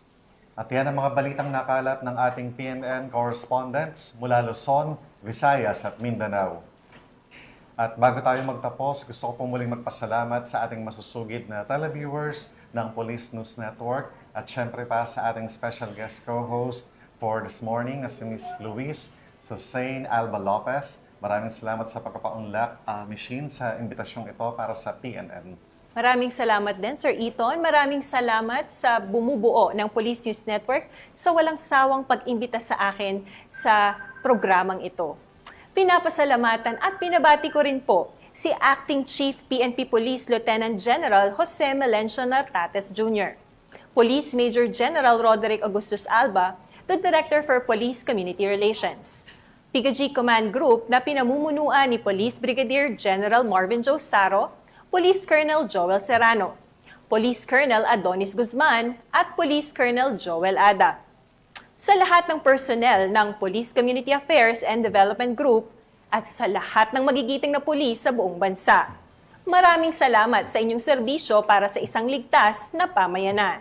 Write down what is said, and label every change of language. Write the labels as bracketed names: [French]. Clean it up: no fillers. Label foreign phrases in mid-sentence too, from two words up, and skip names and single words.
[Filipino] At yan ang mga balitang nakalap ng ating PNN correspondents mula Luzon, Visayas at Mindanao. At bago tayo magtapos, gusto ko po muling magpasalamat sa ating masusugid na televiewers ng Police News Network at syempre pa sa ating [English] special guest co-host for this morning [Filipino] na si Ms. Luis Susain Alba Lopez. Maraming salamat sa pagpapaunlak machine sa imbitasyon ito para sa PNN. Maraming salamat din, Sir Eton. Maraming salamat sa bumubuo ng Police News Network sa walang sawang pag-imbita sa akin sa programang ito. Pinapasalamatan at pinabati ko rin po si Acting Chief PNP Police Lieutenant General Jose Melencio Nartates Jr., Police Major General Roderick Augustus Alba, [English] the Director for Police Community Relations, [Filipino] PIGAG Command Group na pinamumunuan ni Police Brigadier General Marvin Joe Saro, Police Colonel Joel Serrano, Police Colonel Adonis Guzman at Police Colonel Joel Ada. Sa lahat ng personnel ng Police Community Affairs and Development Group at sa lahat ng magigiting na pulis sa buong bansa. Maraming salamat sa inyong serbisyo para sa isang ligtas na pamayanan.